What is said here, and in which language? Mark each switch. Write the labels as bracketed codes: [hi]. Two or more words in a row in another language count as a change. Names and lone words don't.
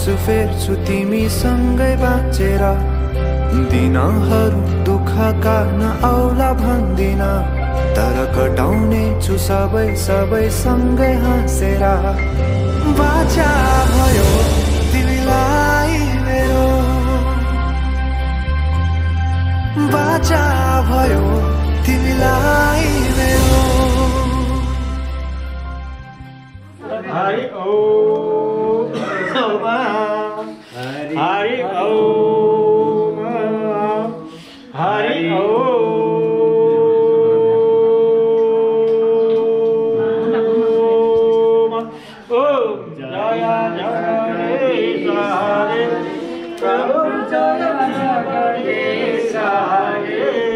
[ne] फेर्छु तिमीसँगै बाँचेर दिनहरू दुःखका नआउला भन्दिन तर कटाउने छु सबै सँगै हाँसेर बाचा भयो तिमीलाई मेरो बाचा भयो तिमीलाई मेरो [sa] हरि ओम हरि ओम हरि ओम [hi] जय जगदीश हरे प्रभु जय जगदीश हरे